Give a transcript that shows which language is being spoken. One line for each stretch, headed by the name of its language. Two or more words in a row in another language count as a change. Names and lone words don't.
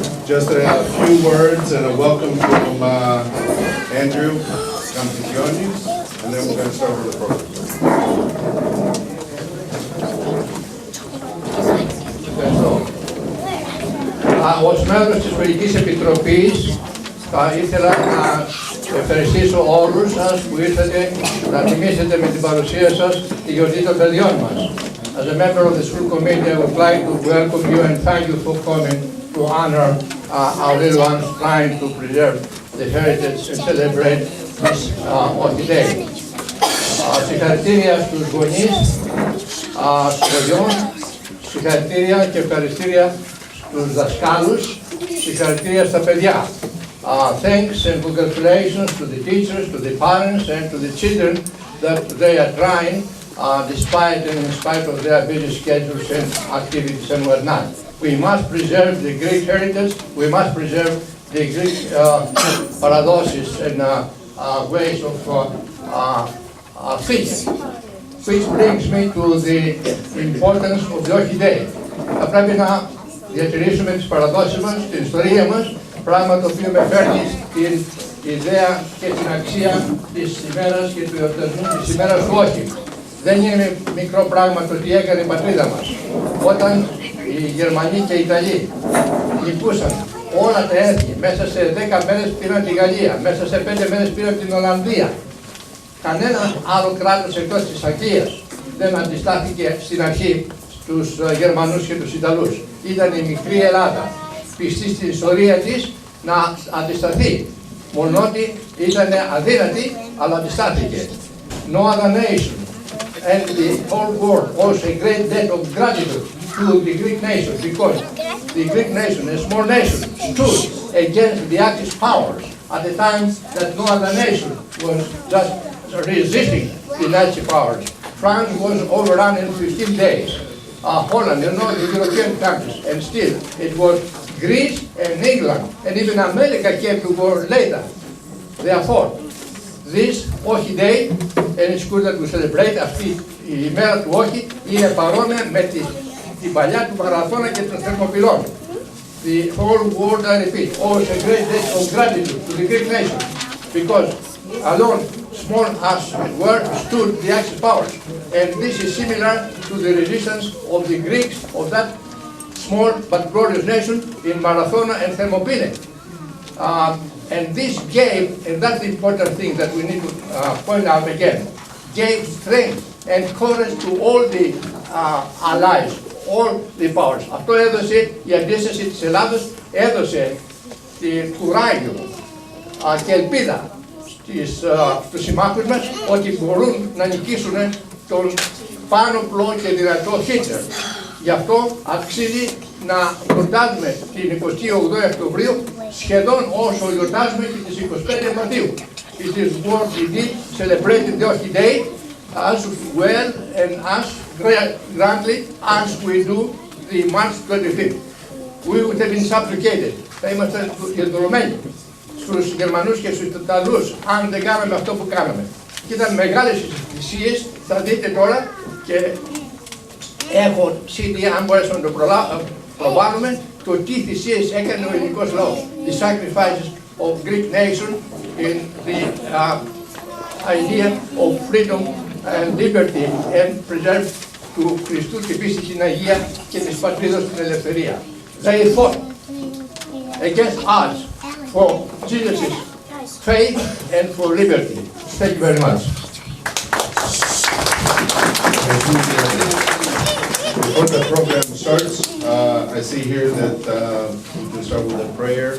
English: Just a few words and a welcome from Andrew Campicioni, and then we're going to start with the program.
Greek: Ως μέλος της Πολιτικής Επιτροπής θα ήθελα να ευχαριστήσω όλους σας που ήρθατε να τιμήσετε με την παρουσία σας τη γιορτή των παιδιών μας.
English: As a member of the school committee, I would like to welcome you and thank you for coming to honor our little ones, trying to preserve the heritage and celebrate this OXI Day.
Greek: Συγχαρητήρια στους γονείς, στους παιδιών, συγχαρητήρια και ευχαριστήρια στους δασκάλους, συγχαρητήρια στα παιδιά.
English: Thanks and congratulations to the teachers, to the parents and to the children that they are trying despite and in spite of their busy schedules and activities and whatnot. We must preserve the Greek heritage, we must preserve the Greek paradoxes and ways of thinking. Which brings me to the importance of the OXI Day.
Greek: Θα πρέπει να διατηρήσουμε τις παραδόσεις μας, την ιστορία μας, πράγμα το οποίο με φέρνει στην ιδέα και την αξία της ημέρας και του εορτασμού της ημέρας του OXI. Δεν είναι μικρό πράγμα το τι έκανε η πατρίδα μας. Όταν οι Γερμανοί και οι Ιταλοί νικούσαν όλα τα έθνη, μέσα σε 10 μέρες πήραν τη Γαλλία, μέσα σε 5 μέρες πήραν την Ολλανδία. Κανένα άλλο κράτος εκτός της Αγγλίας δεν αντιστάθηκε στην αρχή στους Γερμανούς και τους Ιταλούς. Ήταν η μικρή Ελλάδα, πιστή στην ιστορία της να αντισταθεί. Μονότι ήταν αδύνατη, αλλά αντιστάθηκε.
English: No other nation and the whole world owes a great debt of gratitude to the Greek nation, because the Greek nation, a small nation, stood against the Axis powers at the time that no other nation was just resisting the Nazi powers. France was overrun in 15 days. Holland, you know, the European countries, and still it was Greece and England, and even America came to war later. Therefore, this OXI Day, and it's good that we celebrate,
Greek: αυτή η ημέρα του OXI είναι παρόμοια με την παλιά του Μαραθώνα και των Θερμοπυλών.
English: The whole world, I repeat, owes a great debt of gratitude to the Greek nation, because alone, small as it were, stood the Axis powers. And this is similar to the resistance of the Greeks of that small but glorious nation in Marathona and Thermopylae. And this gave, and that's the important thing that we need to point out again, gave strength and courage to all the allies, all the powers.
Greek: Αυτό έδωσε η αντίσταση της Ελλάδος, έδωσε κουράγιο και ελπίδα στους συμμάχους μας ότι μπορούν να νικήσουν τον πάνωπλο και δυνατό Χίτλερ. Γι' αυτό αξίζει να γιορτάζουμε την 28 Οκτωβρίου σχεδόν όσο γιορτάζουμε και τις 25 Μαρτίου.
English: It is what we did celebrating the OXI Day as well and as grandly as we do the March 25th. We would have been supplicated.
Greek: Θα είμαστε γελτρωμένοι στους Γερμανούς και στους Ιταλούς αν δεν κάναμε αυτό που κάναμε. Και ήταν μεγάλες θυσίες, θα δείτε τώρα, και έχω CD αν μπορέσουμε να το προβάλλουμε, το τι θυσίες έκανε ο ελληνικός λαός.
English: The sacrifices of Greek nation in the idea of freedom and liberty and preserve
Greek: του Χριστού και πίστη στην Αγία και της πατρίδας στην ελευθερία.
English: They fought against us for Jesus' faith and for liberty. Thank you very much. Before the program starts, I see here that we can start with a prayer.